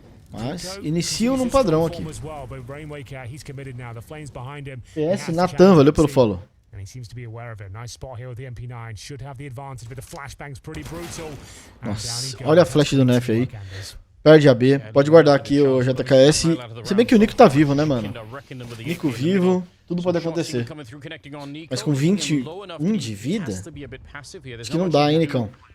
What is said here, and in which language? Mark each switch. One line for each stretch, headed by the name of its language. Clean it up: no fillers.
Portuguese: Mas, inicio num padrão aqui. PS Natan, valeu pelo follow.
English: And he seems to be aware of it. Nice spot here with the MP9. Should have the advantage, but the flashbang's pretty brutal.
Portuguese: Nossa, olha a flash do Nef aí. Perde a B. Pode guardar aqui o JKS. Se bem que o Nico tá vivo, né, mano? Nico vivo, tudo pode acontecer. Mas com 21 de vida? Acho que não dá, hein, Nicão?